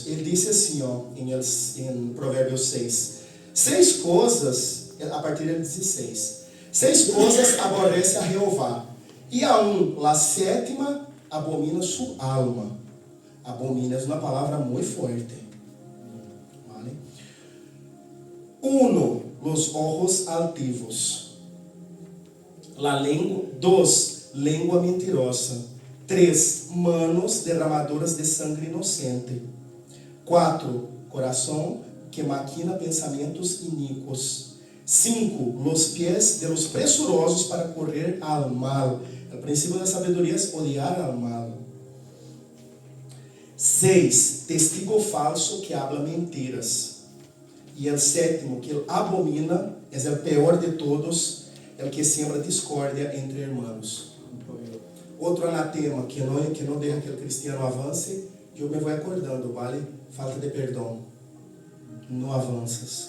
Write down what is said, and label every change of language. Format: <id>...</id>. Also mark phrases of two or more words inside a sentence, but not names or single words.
<pt>Ele disse assim, em Provérbios 6. 6 coisas, a partir do 16. 6 coisas aborrece a Jeová. E aún a 7ª abomina sua alma. Abomina é uma palavra muito forte. Vale? 1.</pt> <es>Los ojos altivos. La lengua. 2. Lengua mentirosa. 3. Manos derramadoras de sangue inocente. 4.</es> <pt>Coração que maquina pensamentos iníquos. 5.</pt> <es>Los pies de los presurosos para correr al mal.</es> <pt>O princípio da sabedoria é odiar</pt> <es>al mal.</es> <pt>6.</pt> <es>Testigo falso que habla mentiras.</es> <pt>E o 7º, que ele abomina, é o pior de todos, é o que sembra discórdia entre irmãos. Outro anatema que não deixa que o cristiano avance, eu me vou acordando, vale? Falta de perdão. Não avanças.</pt>